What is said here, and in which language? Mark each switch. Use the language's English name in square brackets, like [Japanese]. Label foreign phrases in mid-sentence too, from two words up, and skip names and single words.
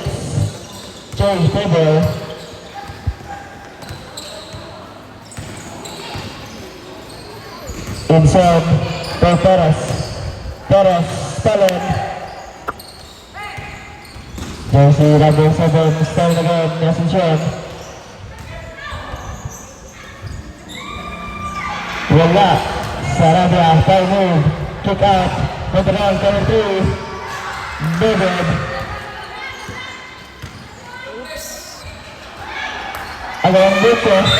[English] Change table. Inside to Torres. Torres, Stalin. Jersey number 7, Stalin again, Asuncion. [Hiligaynon] Wala. [English] Sarabia, foul move. Kick out. Veteran, cover 3. David. Along Buko.